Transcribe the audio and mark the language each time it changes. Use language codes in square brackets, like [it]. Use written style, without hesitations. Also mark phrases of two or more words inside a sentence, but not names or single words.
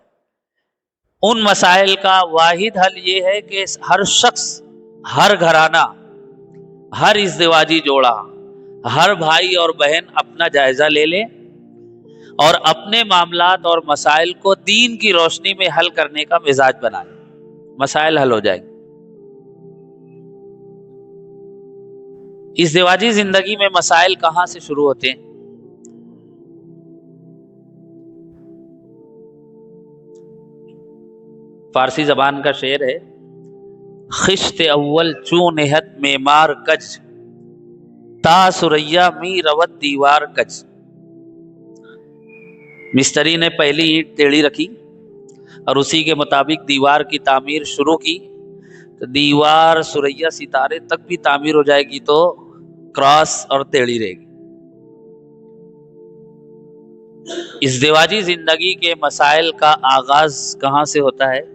[ur] ان مسائل کا واحد حل یہ ہے کہ ہر شخص، ہر گھرانہ، ہر ازدواجی جوڑا، ہر بھائی اور بہن اپنا جائزہ لے لے اور اپنے معاملات اور مسائل کو دین کی روشنی میں حل کرنے کا مزاج بنائے، مسائل حل ہو جائیں گے۔ ازدواجی زندگی میں مسائل کہاں سے شروع ہوتے ہیں؟ فارسی زبان کا شعر ہے، [fa] خشت اول چون نہت معمار کج، تا سریا می روت دیوار کج۔ [ur] مستری نے پہلی اینٹ ٹیڑھی رکھی اور اسی کے مطابق دیوار کی تعمیر شروع کی تو دیوار سریا ستارے تک بھی تعمیر ہو جائے گی تو کراس اور ٹیڑھی رہے گی۔ ازدواجی زندگی کے مسائل کا آغاز کہاں سے ہوتا ہے؟